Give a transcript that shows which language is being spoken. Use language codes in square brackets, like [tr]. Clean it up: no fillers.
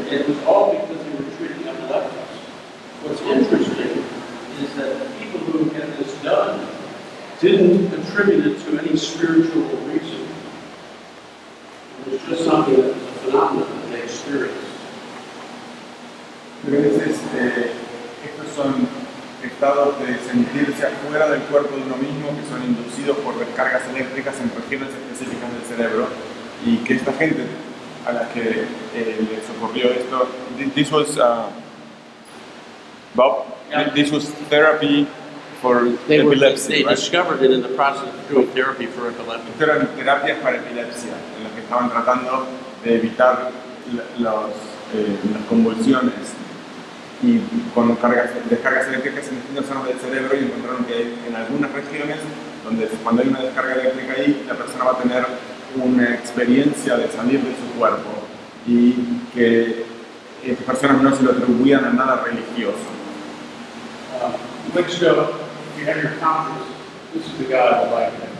[en] was all because they were treating epileptics. What's interesting is that the people who had this done didn't attribute it to any spiritual reason. It was just something that was a phenomenon that they experienced. [es] Pero a veces estos son estados de sentirse afuera del cuerpo de uno mismo que son inducidos por descargas eléctricas en regiones específicas del cerebro y que esta gente a la que les ocurrió esto, [en] this was Bob, Yeah. this was therapy for They epilepsy, right? discovered it in the process of doing therapy for epilepsy. [es] Esto eran terapias para epilepsia, en las que estaban tratando de evitar las convulsiones y con descargas eléctricas en distintas zonas del cerebro, y encontraron que en algunas regiones donde cuando hay una descarga eléctrica ahí, la persona va a tener una experiencia de salir de su cuerpo y que estas personas no se lo atribuían a nada religioso. [en] Weeks ago, you had your conference. This is the guy I like.